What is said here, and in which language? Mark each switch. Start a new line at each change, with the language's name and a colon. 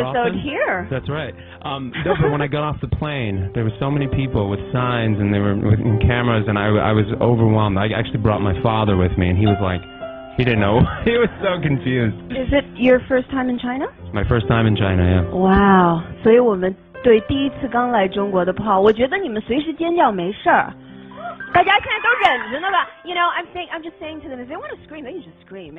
English: episode often? here. That's right. No, but when I got off the plane, there were so many people with signs and they were with cameras, and I was overwhelmed. I actually brought my father with me, and he was like, he didn't know. He was so confused. Is it your first time in China? My first time in China, yeah.
Chinese: Wow， 所以我们对第一次刚来中国的炮，我觉得你们随时尖叫没事儿。大家现在都忍着呢吧
English: ？You know, I'm just saying to them, if they want to scream, they can just scream.